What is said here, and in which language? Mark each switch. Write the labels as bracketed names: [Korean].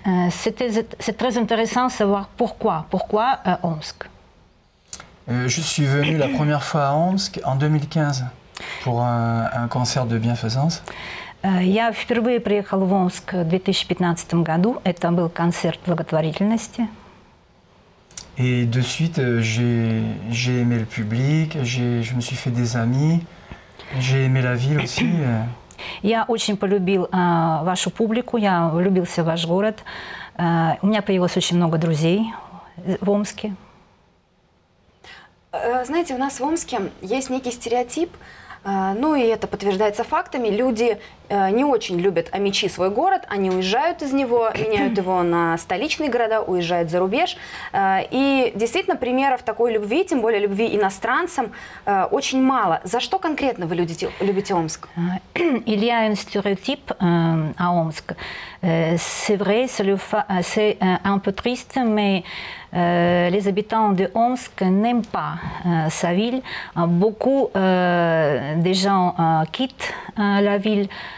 [French] C'est très intéressant de savoir pourquoi. Pourquoi Omsk? Je suis venu la première fois à Omsk en 2015 pour un concert de bienfaisance. [Russian] Я впервые приехал в Омск в 2015 году. Это был концерт благотворительности. [French] Et de suite, j'ai aimé le public, je me suis fait des amis, j'ai aimé la ville aussi. [Russian] Я очень полюбил вашу публику, я влюбился в ваш город. У меня появилось очень много друзей в Омске. Знаете, у нас в Омске есть некий стереотип, ну и это подтверждается фактами. Люди не очень любят Амичи, свой город, они уезжают из него, меняют его на столичные города, уезжают за рубеж. И действительно примеров такой любви, тем более любви иностранцам, очень мало. За что конкретно вы любите Омск? [French] Il y a un stéréotype à Omsk. C'est vrai, c'est un peu triste, mais les habitants de Omsk n'aiment pas sa ville. Beaucoup de gens quittent la ville.